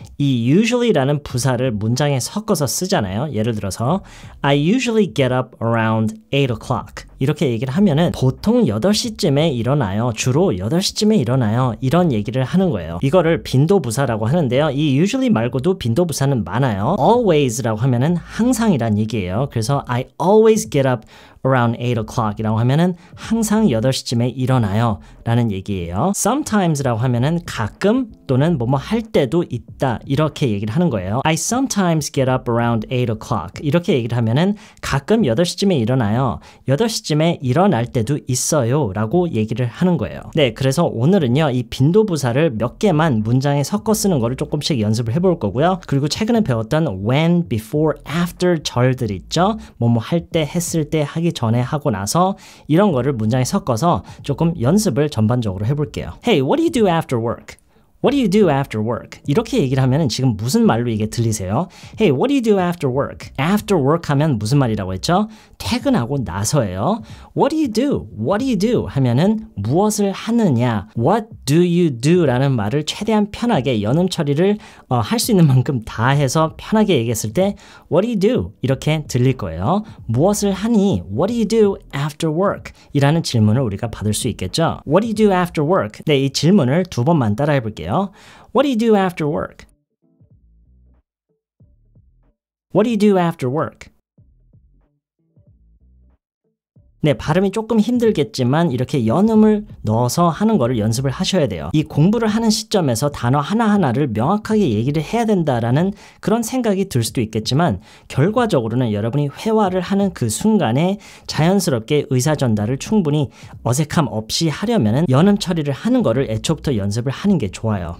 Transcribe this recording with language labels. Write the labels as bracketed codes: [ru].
[ko] 이 usually라는 부사를 문장에 섞어서 쓰잖아요. 예를 들어서 [en] I usually get up around 8 o'clock. [ko] 이렇게 얘기를 하면은 보통 8시쯤에 일어나요. 주로 8시쯤에 일어나요. 이런 얘기를 하는 거예요. 이거를 빈도부사라고 하는데요. 이 usually 말고도 빈도부사는 많아요. always라고 하면은 항상이란 얘기예요. 그래서 [en] I always get up around 8 o'clock [ko] 이라고 하면은 항상 8시쯤에 일어나요 라는 얘기예요. sometimes라고 하면은 가끔 또는 뭐뭐 할 때도 있다 이렇게 얘기를 하는 거예요. [en] I sometimes get up around 8 o'clock [ko] 이렇게 얘기를 하면은 가끔 8시쯤에 일어나요. 8시쯤에 일어날 때도 있어요 라고 얘기를 하는 거예요. 네, 그래서 오늘은요 이 빈도부사를 몇 개만 문장에 섞어 쓰는 거를 조금씩 연습을 해볼 거고요. 그리고 최근에 배웠던 when, before, after 절들 있죠. 뭐뭐 할 때, 했을 때, 하기 전에, 하고 나서 이런 거를 문장에 섞어서 조금 연습을 전반적으로 해볼게요. [en] Hey, what do you do after work? What do you do after work? [ko] 이렇게 얘기를 하면 지금 무슨 말로 이게 들리세요? [en] Hey, what do you do after work? After work [ko] 하면 무슨 말이라고 했죠? 퇴근하고 나서예요. [en] What do you do? What do you do? [ko] 하면은 무엇을 하느냐? [en] What do you do? [ko] 라는 말을 최대한 편하게 연음 처리를 할 수 있는 만큼 다 해서 편하게 얘기했을 때 [en] What do you do? [ko] 이렇게 들릴 거예요. 무엇을 하니? [en] What do you do after work? [ko] 이라는 질문을 우리가 받을 수 있겠죠. [en] What do you do after work? [ko] 네, 이 질문을 두 번만 따라해 볼게요. [en] What do you do after work? What do you do after work? [ko] 네, 발음이 조금 힘들겠지만 이렇게 연음을 넣어서 하는 거를 연습을 하셔야 돼요. 이 공부를 하는 시점에서 단어 하나하나를 명확하게 얘기를 해야 된다라는 그런 생각이 들 수도 있겠지만 결과적으로는 여러분이 회화를 하는 그 순간에 자연스럽게 의사 전달을 충분히 어색함 없이 하려면은 연음 처리를 하는 거를 애초부터 연습을 하는 게 좋아요.